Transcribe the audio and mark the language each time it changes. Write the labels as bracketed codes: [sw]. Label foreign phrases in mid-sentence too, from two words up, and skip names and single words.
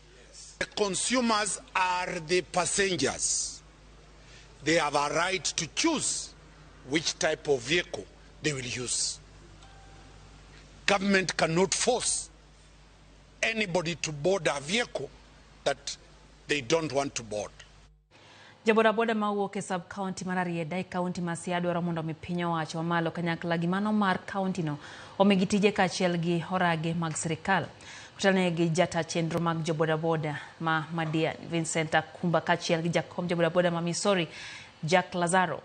[en] The consumers are the passengers. They have a right to choose which type of vehicle they will use. Government cannot force anybody to board a vehicle that they don't want to board. [luo] Jabodaboda mawuok e sub-county mar Arieda e county ma Siaya dwaro mondo mi piny owacho mamalo kanyakla gi mano mar county no omigi tije kaachiel gi orage mag sirkal. Kutane gi jata chenro mag jobodaboda ma Madian Vincent Akumba kaachiel gi jakom jobodaboda ma Missouri Jack Lazaro.